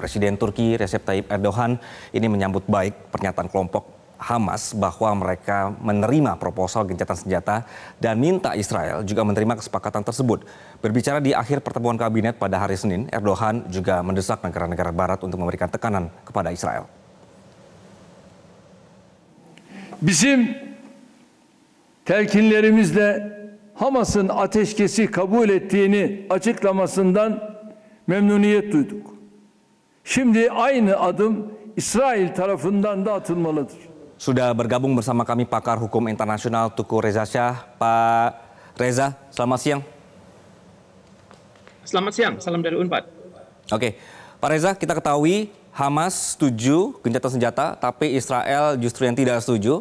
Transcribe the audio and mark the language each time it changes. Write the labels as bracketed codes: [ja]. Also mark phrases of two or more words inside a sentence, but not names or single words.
[id] Presiden Turki Recep Tayyip Erdogan ini menyambut baik pernyataan kelompok Hamas bahwa mereka menerima proposal gencatan senjata dan minta Israel juga menerima kesepakatan tersebut. Berbicara di akhir pertemuan kabinet pada hari Senin, Erdogan juga mendesak negara-negara barat untuk memberikan tekanan kepada Israel. [tr] Bizim telkinlerimizle Hamas'ın ateşkesi kabul ettiğini açıklamasından memnuniyet duyduk. Şimdi aynı adım İsrail tarafından da atılmalıdır. [id] Sudah bergabung bersama kami pakar hukum internasional Tuku Reza Shah. Pak Reza, selamat siang. Selamat siang, salam dari Unpad. Oke, Pak Reza, kita ketahui Hamas setuju gencatan senjata, tapi Israel justru yang tidak setuju.